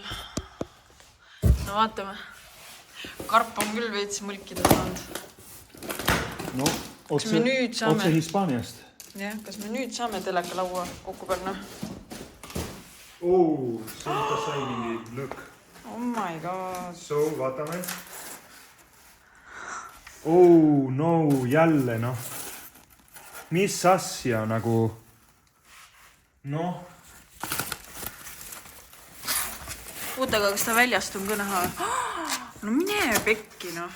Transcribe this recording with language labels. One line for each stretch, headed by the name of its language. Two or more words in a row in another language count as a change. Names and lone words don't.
Estonian: No vaatame. Karp on küll veits mõlkida saanud. No, otse Hispaaniast. Jah, kas me nüüd saame teleka laua kokku panna? See on sai mingi look.
English: Oh my god.
Estonian: So, vaatame. No, jälle, noh. Mis asja nagu... Noh. Oota, kas ta väljast on ka näha? No mine pekki, noh.